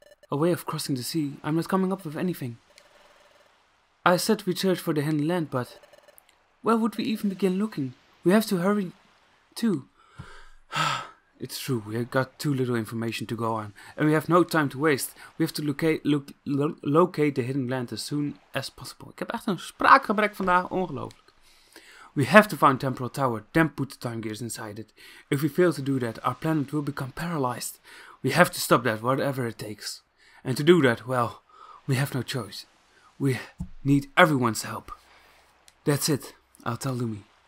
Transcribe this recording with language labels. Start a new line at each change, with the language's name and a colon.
English: A way of crossing the sea. I'm not coming up with anything. I said we'd search for the Hidden Land, but... where would we even begin looking? We have to hurry, too. It's true, we have got too little information to go on, and we have no time to waste. We have to locate the Hidden Land as soon as possible.
Dutch: Ik heb echt een spraakgebrek vandaag, ongelooflijk.
English: We have to find Temporal Tower, then put the time gears inside it. If we fail to do that, our planet will become paralyzed. We have to stop that, whatever it takes. And to do that, well, we have no choice. We need everyone's help. That's it, I'll tell Lumi.